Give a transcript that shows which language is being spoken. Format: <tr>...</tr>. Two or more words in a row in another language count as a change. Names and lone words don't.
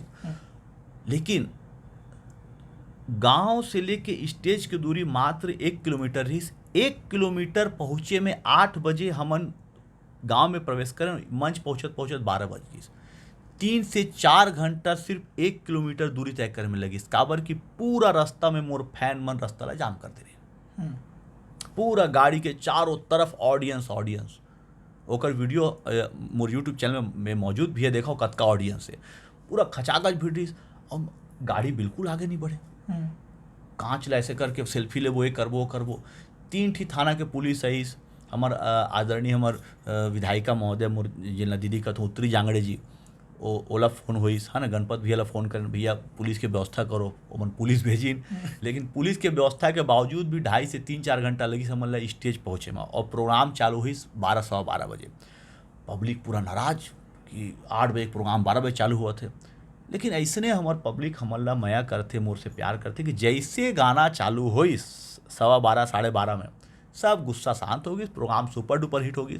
<hne>लेकिन गांव से लेके स्टेज की दूरी मात्र 1 किलोमीटर रही। 1 किलोमीटर पहुँचे में 8 बजे हमन गांव में प्रवेश करें, मंच पहुँचत 12 बज गई। 3 से 4 घंटा सिर्फ 1 किलोमीटर दूरी तय करे में लगी। काबर की पूरा रास्ता में मोर फैन मन रास्ता ला जाम कर दे रहे, पूरा गाड़ी के चारों तरफ ऑडियंस। ओकर वीडियो मोर यूट्यूब चैनल में मौजूद भी है, देखो कतका ऑडियंस है, पूरा खचाखच भीड़ रही। और गाड़ी बिल्कुल आगे नहीं बढ़े, कांच ला ऐसे करके सेल्फी लेबो, ये करबो। 3 ठी थाना के पुलिस आई, हमार आदरणीय हमार विधायिका महोदय मोर जिला दीदी का उत्तरी जांगड़े जी, ओला फोन होइस है ना, गणपत भैया ला फोन कर भैया पुलिस के व्यवस्था करो, ओमन पुलिस भेजिन। लेकिन पुलिस के व्यवस्था के बावजूद भी 2.5 से 3-4 घंटा लगी समझ ला स्टेज पहुँचे में। और प्रोग्राम चालू हुई 12-12 बजे। पब्लिक पूरा नाराज कि 8 बजे प्रोग्राम 12 बजे चालू हुआ थे। लेकिन ऐसने हमार पब्लिक हमन ला मया करते, मोर से प्यार करते कि जैसे गाना चालू हुई 12:15 12:30 में सब गुस्सा शांत हो गई, प्रोग्राम</hne> <en>super duper hit</en> <hne>हो गई।</hne>